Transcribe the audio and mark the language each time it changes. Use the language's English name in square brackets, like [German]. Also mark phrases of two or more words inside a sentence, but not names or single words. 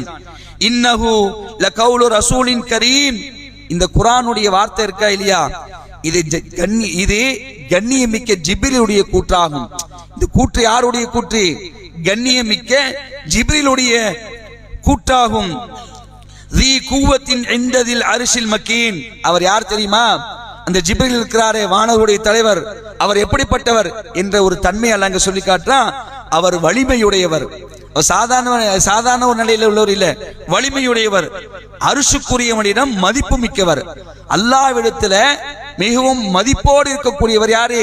[Arabic] إنه لقول رسول كريم, [Tamil] இந்த குர்ஆனுடைய வார்த்தை இருக்கா இல்லையா, இது கண்ணியமிக்க ஜிப்ரீலுடைய கூற்றாகும். இந்த கூற்று யாருடைய கூற்று? கண்ணியமிக்க ஜிப்ரீலுடைய கூற்றாகும். [Arabic] ذي قوة عند ذي العرش المكين, [Tamil] அவர் யார் தெரியுமா? அந்த ஜிப்ரீல் இருக்கிறாரே, வானவருடைய தலைவர், அவர் எப்படிப்பட்டவர் என்ற ஒரு தன்மை அல்லாஹ் அங்க சொல்லி காட்டுறான். அவர் வலிமையுடையவர், சாதாரண ஒரு நிலையில உள்ளவர் இல்ல, வலிமையுடையவர், அருஷுக்குரியவனிடம் மதிப்பு மிக்கவர். அல்லாஹ்விடத்துல மிகவும் மதிப்போடு இருக்கக்கூடியவர் யாரு?